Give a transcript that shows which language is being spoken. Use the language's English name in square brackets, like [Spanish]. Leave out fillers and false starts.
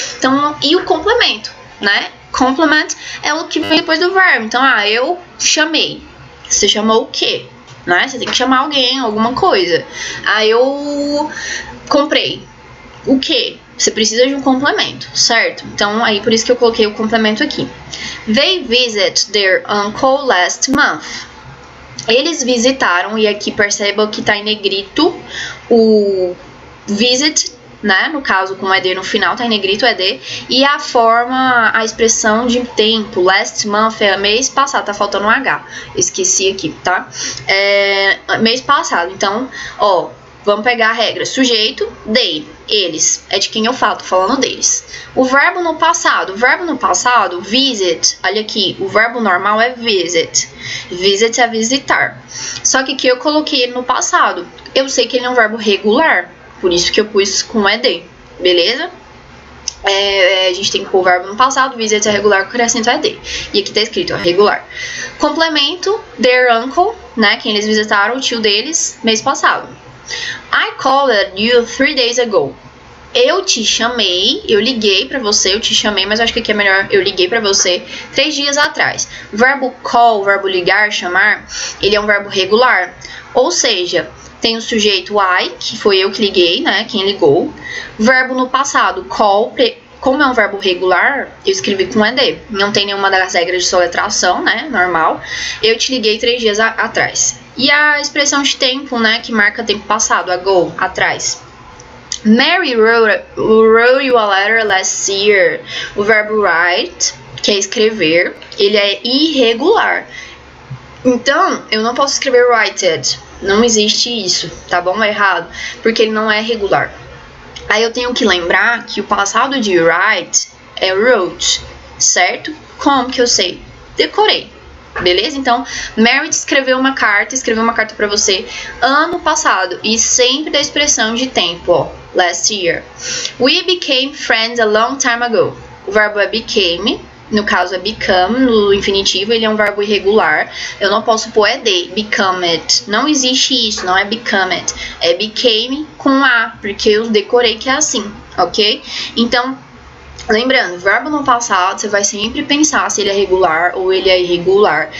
[Portuguese] Então, e o complemento, né? Complement é o que vem depois do verbo. Então, eu chamei. Você chamou o quê? Né? Você tem que chamar alguém, alguma coisa. Eu comprei. O quê? Você precisa de um complemento, certo? Então, aí por isso que eu coloquei o complemento aqui. [English] They visit their uncle last month. [Portuguese] Eles visitaram, e aqui perceba que tá em negrito o visit, né? No caso, com ED no final, tá em negrito ED. E a expressão de tempo, [English] last month, [Portuguese] é mês passado, tá faltando um H. Esqueci aqui, tá? Mês passado. Então, vamos pegar a regra. Sujeito, they, eles. É de quem eu falo, tô falando deles. O verbo no passado. Visit. Olha aqui, o verbo normal é visit. Visit é visitar. Só que aqui eu coloquei ele no passado. Eu sei que ele é um verbo regular. Por isso que eu pus com ED, beleza? A gente tem que pôr o verbo no passado, visit é regular, acrescento ED. E aqui tá escrito, regular. Complemento, [English] their uncle, [Portuguese] né? Quem eles visitaram, o tio deles, mês passado. [English] I called you 3 days ago. [Portuguese] Eu te chamei, eu liguei pra você, eu te chamei, mas acho que aqui é melhor eu liguei pra você 3 dias atrás. O verbo call, o verbo ligar, chamar, ele é um verbo regular. Ou seja, tem o sujeito I, que foi eu que liguei, né? Quem ligou. Verbo no passado, call, como é um verbo regular, eu escrevi com ED. Não tem nenhuma das regras de soletração, né? Normal. Eu te liguei 3 dias atrás. E a expressão de tempo, né? Que marca tempo passado, ago, atrás. [English] Mary wrote you a letter last year. [Portuguese] O verbo write, que é escrever, ele é irregular. Então, eu não posso escrever writed. Não existe isso, tá bom? É errado, porque ele não é regular. Aí eu tenho que lembrar que o passado de write é wrote, certo? Como que eu sei? Decorei, beleza? Então, Mary escreveu uma carta pra você ano passado, e sempre da expressão de tempo, [English] last year. We became friends a long time ago. [Portuguese] O verbo é became. No caso é become, no infinitivo, ele é um verbo irregular. Eu não posso pôr ED, become it. Não existe isso, não é become it. É became com A, porque eu decorei que é assim, ok? Então, lembrando, verbo no passado, você vai sempre pensar se ele é regular ou ele é irregular.